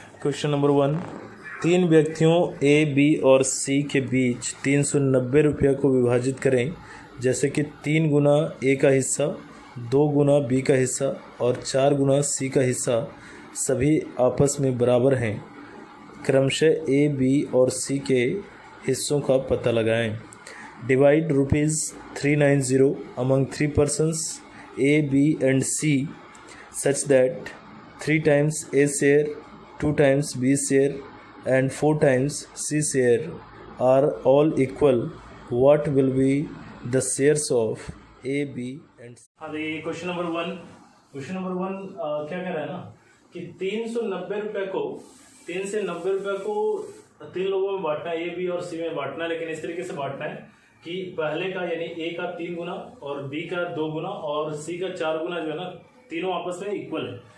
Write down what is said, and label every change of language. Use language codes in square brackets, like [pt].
[hi] Question number 1, 3 व्यक्तियों ए, B और सी के बीच 390 रुपये को विभाजित करें, जैसे कि 3 गुना ए का हिस्सा, 2 गुना बी का हिस्सा और 4 गुना सी का हिस्सा सभी आपस में बराबर हैं। क्रमशः ए, बी और सी के हिस्सों का पता लगाएं। [en] Divide ₹390 among 3 persons A, B and C such that 3 times A share, 2 times B share and 4 times C share are all equal. What will be the shares of A, B and C? [hi] हाँ, देखिए question number 1 क्या कह रहा है ना कि 390 रुपये को 3 से 90 रुपये को 3 लोगों में बांटना है, ए, बी और सी में बांटना है। लेकिन इस तरीके से बांटना है कि पहले का यानी ए का 3 गुना और बी का 2 गुना और सी का 4 गुना जो है ना, तीनों आपस में इक्वल है।